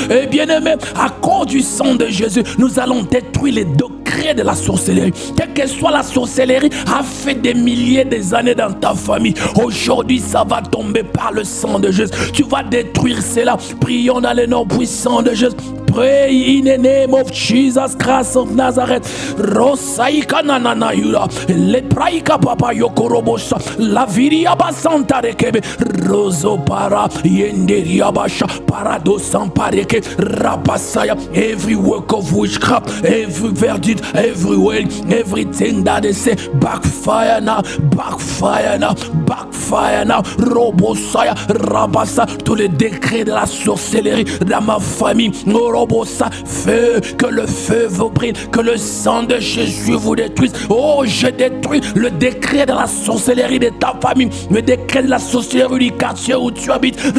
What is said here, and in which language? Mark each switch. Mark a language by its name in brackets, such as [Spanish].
[French] Et bien aimé, à cause du sang de Jésus, nous allons détruire les degrés de la sorcellerie. Quelle que soit la sorcellerie, a fait des milliers d'années dans ta famille. Aujourd'hui, ça va tomber par le sang de Jésus. Tu vas détruire cela. Prions dans le nom puissant de Jésus. [English] Pray in the name of Jesus Christ of Nazareth. Rosaika nanana yura. Le praika papa yokorobosa. La viria basanta rekebe. Roso para yenderia basha. Paradosan pareke. Rapasaya. Every work of witchcraft, every verdict, every word, everything that they say, backfire now, backfire now, backfire now. Robosaya, rabasa. [French] Tous les décrets de la sorcellerie dans ma famille. Robosa, feu, que le feu vous brille, que le sang de Jésus vous détruise. Oh, je détruis le décret de la sorcellerie de ta famille, le décret de la sorcellerie du quartier où tu habites.